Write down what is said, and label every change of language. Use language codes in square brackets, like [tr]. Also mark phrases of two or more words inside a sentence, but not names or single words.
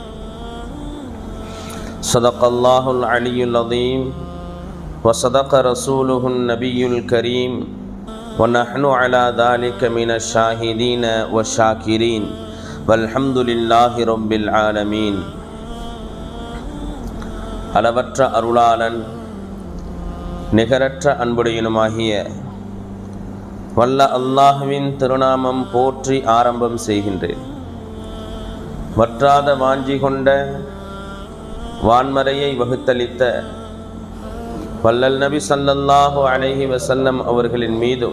[ar] صدق الله العلي العظيم وصدق رسوله النبي الكريم ونحن على ذلك من الشاهدين والشاكرين والحمد لله رب العالمين. [ta] அளவற்ற அருளாளன் நிகரற்ற அன்புடையனுமாகிய வல்ல அல்லாஹ்வின் திருநாமம் போற்றி ஆரம்பம் செய்கின்றேன். வற்றாத வாஞ்சி கொண்ட வான்மறையை வகுத்தளித்த வல்லல் நபி [ar] صلى الله عليه وسلم [ta] அவர்களின் மீதும்